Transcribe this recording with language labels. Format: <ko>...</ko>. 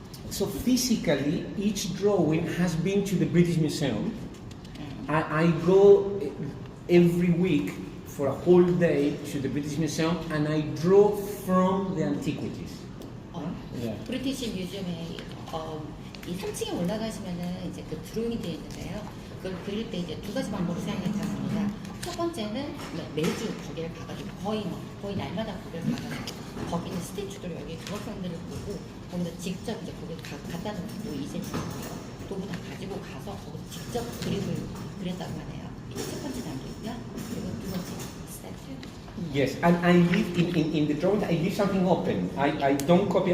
<en>So physically, each drawing has been to the British Museum. I go every week for a whole day to the British Museum, and I draw from the antiquities. Yeah.</en> <ko>브리티시 뮤지엄에 이 3층에 올라가시면은 이제 그 드로잉이 되어 있는데요. 그걸 그릴 때 이제 두 가지 방법을 사용했습니다. 첫 번째는 매주 거기를 가가지고 거의 날마다 거기를 가가지고 거기 있는 스태츄들 여기 조각상들을 보고 거기서 직접 이제 거기 갖다 놓고 이제 도구 다 가지고 가서 거기 직접 그림을 그렸다고 하네요. 이게 첫 번째 단계고요. 그리고 두 번째 스태츄.</ko> <en>Yes, and I leave in the drawing. I leave something open. I don't copy.</en>